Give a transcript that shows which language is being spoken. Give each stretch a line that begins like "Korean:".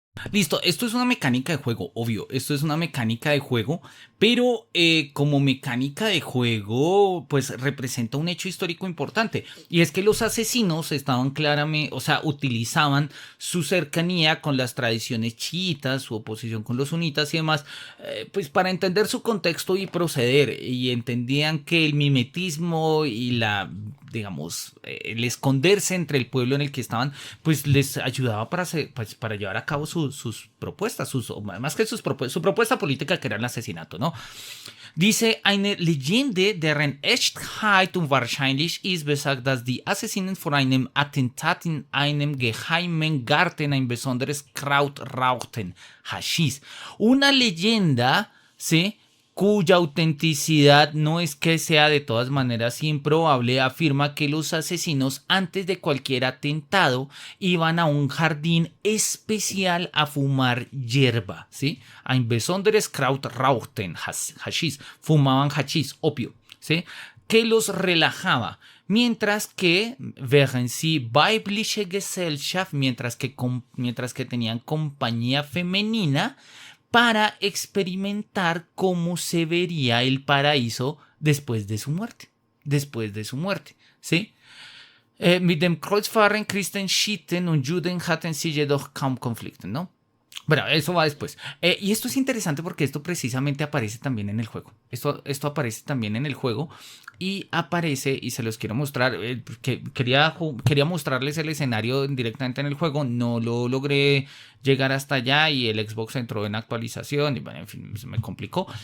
Spanish: Listo, esto es una mecánica de juego, obvio, esto es una mecánica de juego, pero como mecánica de juego, pues representa un hecho histórico importante, y es que los asesinos estaban claramente, o sea, utilizaban su cercanía con las tradiciones chiitas, su oposición con los sunitas y demás, pues para entender su contexto y proceder, y entendían que el mimetismo y digamos, el esconderse entre el pueblo en el que estaban, pues les ayudaba pues, para llevar a cabo sus propuestas, más que sus propuestas, su propuesta política que era el asesinato, ¿no? Dice,
German: eine Legende, deren Echtheit unwahrscheinlich ist, besagt, dass die Assassinen vor einem Attentat in einem geheimen Garten ein besonderes Kraut rauchten, Hashish.
Spanish: Una leyenda, ¿sí? Cuya autenticidad no es que sea de todas maneras improbable, afirma que los asesinos antes de cualquier atentado iban a un jardín especial a fumar hierba, ¿sí?
German: Ein besonderes Kraut rauchten, hashish,
Spanish: fumaban hashish, opio, ¿sí? Que los relajaba. Mientras que,
German: während sie weibliche Gesellschaft,
Spanish: mientras que tenían compañía femenina, para experimentar cómo se vería el paraíso después de su muerte. Después de su muerte, ¿sí?
German: Mit dem Kreuzfahren Christen Schiiten und Juden hatten sie jedoch kaum Konflikte,
Spanish: ¿no? Bueno, eso va después. Y esto es interesante porque esto precisamente aparece también en el juego. Esto aparece también en el juego y aparece, y se los quiero mostrar, que quería mostrarles el escenario directamente en el juego, no lo logré llegar hasta allá y el Xbox entró en actualización y bueno, en fin, se me complicó.